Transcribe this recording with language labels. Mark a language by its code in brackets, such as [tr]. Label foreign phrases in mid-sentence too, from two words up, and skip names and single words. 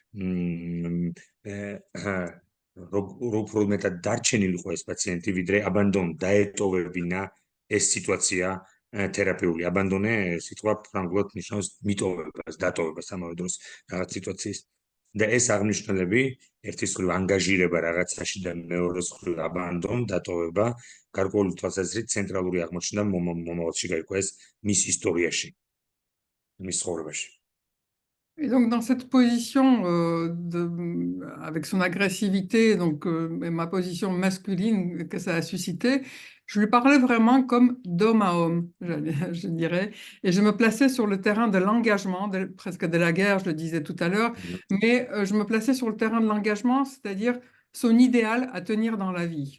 [ka] რო უფრო მეტად დარჩენილიყო ეს პაციენტი ვიდრე აბანდონ დაეტოვებინა ეს სიტუაცია თერაპიული აბანდონე სიტყვა ფრანგულად ნიშნავს მიტოვებას დატოვებას ამავე დროს რაღაც სიტუაციის და ეს აღნიშნულები ერთის მხრივ ანგაჟირება რაღაცაში და მეორეს მხრივ აბანდონ დატოვება გარკვეული თვალსაზრისით ცენტრალური აღმოჩნდა მომავალში გაიქვა ეს მის ისტორიაში მის ცხოვრებაში. [fr] Et donc, dans cette position, avec son agressivité, donc ma position masculine que ça a suscité, je lui parlais vraiment comme d'homme à homme, je dirais. Et je me plaçais sur le terrain de l'engagement, presque de la guerre, je le disais tout à l'heure, mais je me plaçais sur le terrain de l'engagement, c'est-à-dire son idéal à tenir dans la vie.